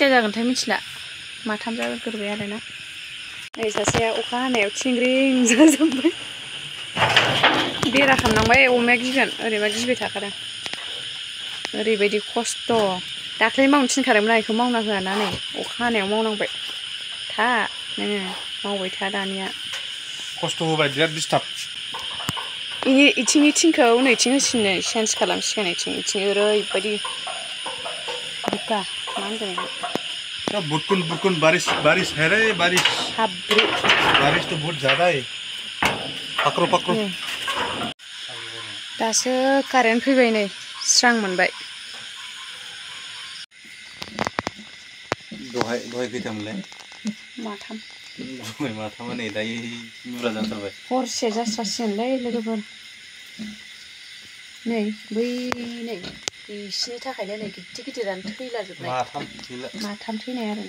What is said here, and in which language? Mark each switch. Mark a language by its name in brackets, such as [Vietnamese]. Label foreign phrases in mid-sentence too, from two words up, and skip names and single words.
[Bodo] जागोनथाय मिथिला माथाम जाग्रोबाय आरोना नै सासेया अखा हानायाव थिंग्रिं जाजोब्बाय बेरा खालामनांबाय अमाया गिगोन ओरैबा गिबाय थाखादों ओरैबायदि खस्थ' दाख्लै मावनो थिनखादोंमोन आं बेखौ मावना होआना नै अखा हानायाव मावनांबाय था नोङो मावबाय था दानिया खस्थ' होबाय बिराद डिस्टार्ब इथिंनि थिंखौ नैथिं होसिनो चेन्ज खालामसिगोन इथिं ओरैबायदि बुखा मा होनगोन [Hindi] सब बुटकुन बारिश है रे बारिश [Bodo] हाब्रु [Hindi] बारिश तो बहुत ज़्यादा है पकड़ो [Bodo] दासो कारेन्ट फैबाय नै स्रां मोनबाय दहाय खैथामोनलाय माथाम दहाय माथामा नै दायो बुरजा जाथारबाय हरसे जास्रासिगोनलै लोगोफोर नै बै नै बिसिनि थाखायनो नै गिदिरानो थैलाजोबनाय माथाम थैनाय आरोना